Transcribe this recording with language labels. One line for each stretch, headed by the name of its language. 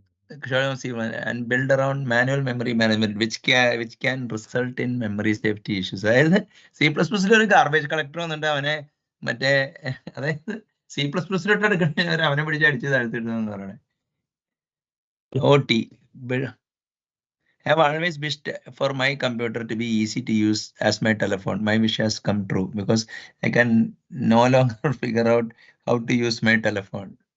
English: And build around manual memory management, which can result in memory safety issues.
Malayalam: അതായത് C++ ഒരു garbage collector വന്നിട്ട് അവനെ മറ്റേ അതായത് C++ലോട്ട് എടുക്കണ അവനെ പിടിച്ച് അടിച്ച് താഴ്ത്തിടുന്നെന്ന് പറയണേ. OT.
English: Have always wished for my computer to be easy to use as my telephone. My wish has come true because I can no longer figure out how to use my telephone.